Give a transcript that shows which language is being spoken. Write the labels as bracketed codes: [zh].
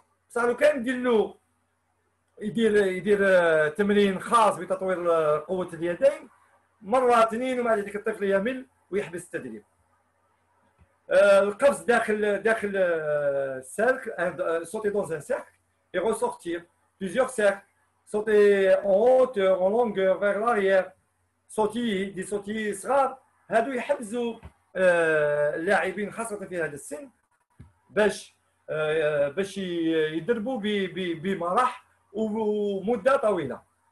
[ar] بصح لو كان يدير تمرين خاص بتطوير قوه اليدين مره 2 ومع ذلك الطفل يمل ويحبس التدريب. القفز داخل السيركل، [fr] sauter dans un cercle et ressortir plusieurs cercles sauter en hauteur, en longueur, vers l'arrière, des sautils [ar] صغار هادو يحفزوا اللاعبين خاصة في هذا السن باش يدربوا بمرح ومدة طويلة.